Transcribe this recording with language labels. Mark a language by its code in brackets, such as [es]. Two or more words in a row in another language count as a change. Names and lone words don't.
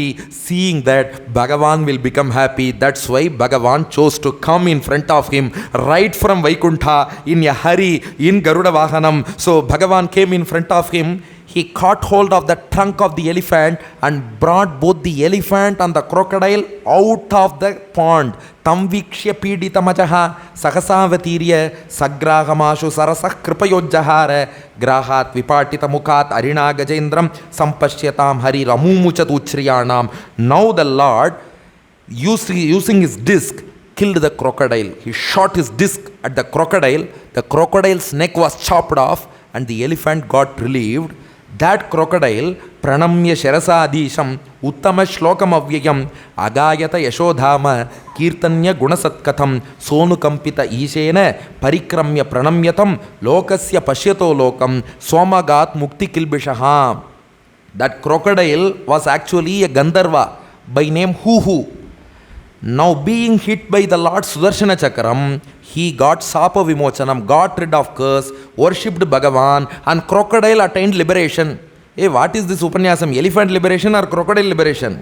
[en] Seeing that, Bhagavan will become happy. That's why Bhagavan chose to come in front of him right from Vaikuntha in a hurry in Garuda Vahanam. So Bhagavan came in front of him. he caught hold of the trunk of the elephant and brought both the elephant and the crocodile out of the pond. [sa] Tam vikshya piditamajaha sahasavatiriya sagrahamashu sarasah kripayojjahara grahat vipatita mukhat arina gajendram sampashyatam hari ramumuchat uchriyanam. [en] Now the Lord, using his disc, killed the crocodile. He shot his disc at the crocodile's neck was chopped off, and the elephant got relieved. That crocodile, [sa] pranamya sharasadisham uttama shlokam avyayam agayata yashodhama kirtanya gunasatkatham sonukampita ishena parikramya pranamyatam lokasya pashyato lokam somagat mukti kilbishaha. [en] That crocodile was actually a Gandharva by name Huhu. Now being hit by the Lord Sudarshana Chakram, he got Sapa Vimochanam, got rid of curse, worshipped Bhagavan, and crocodile attained liberation. Hey, what is this Upanyasam? Elephant liberation or crocodile liberation?